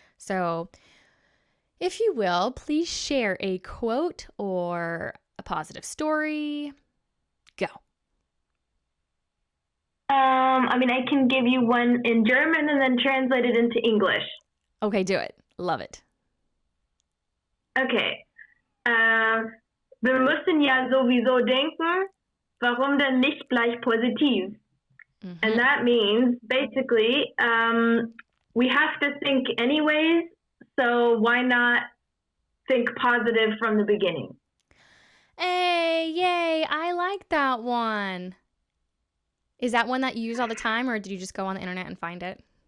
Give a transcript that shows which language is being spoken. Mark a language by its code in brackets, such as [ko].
[en] So if you will, please share a quote or a positive story. Go. I mean, I can give you one in German and then translate it into English. Okay, do it. Love it. Okay. [de] Wir müssen ja sowieso denken, warum denn nicht gleich positiv? Mm-hmm. [en] And that means, basically, we have to think anyways, so why not think positive from the beginning? Hey, yay, I like that one. Is that one that you use all the time, or did you just go on the internet and find it?